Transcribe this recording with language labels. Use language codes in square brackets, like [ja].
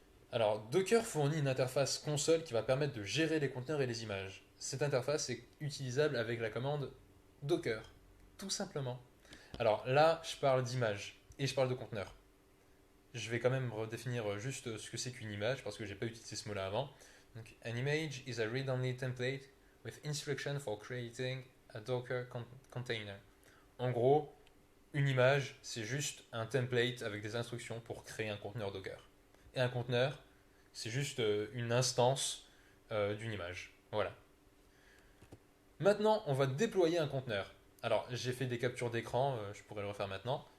[fr] Alors, Docker fournit une interface console qui va permettre de gérer les conteneurs et les images. Cette interface est utilisable avec la commande Docker, tout simplement. Alors là, je parle d'image et je parle de conteneur. Je vais quand même redéfinir juste ce que c'est qu'une image parce que j'ai pas utilisé ce mot-là avant. [en] Donc, an image is a read-only template with instruction for creating a Docker container. [fr] En gros, une image, c'est juste un template avec des instructions pour créer un conteneur Docker. Et un conteneur, c'est juste une instance d'une image. Voilà. Maintenant, on va déployer un conteneur. Alors, j'ai fait des captures d'écran, je pourrais le refaire maintenant.